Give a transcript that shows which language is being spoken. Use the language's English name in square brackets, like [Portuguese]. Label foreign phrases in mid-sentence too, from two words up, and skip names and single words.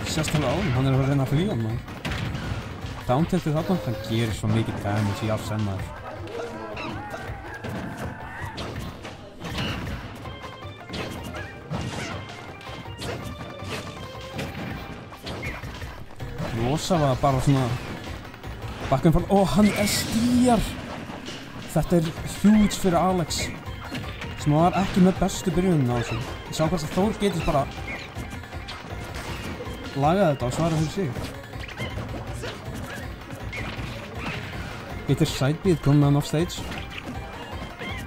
[Icelandic] Sérstaklega á hann, hann er að reyna að flýja hann, maður. Downtiltið þarna, hann gerir svo mikið damage í Arsene, maður. Losa var bara svona... [English] Back and forth, [Icelandic] hann SDR! Þetta er huge fyrir Alex. Sem var ekki með bestu byrjunum á þessu. Ég sá hvort að Þór getist bara lagað þetta og svara fyrir sig. Getur sidebeat komið með hann [English] off stage.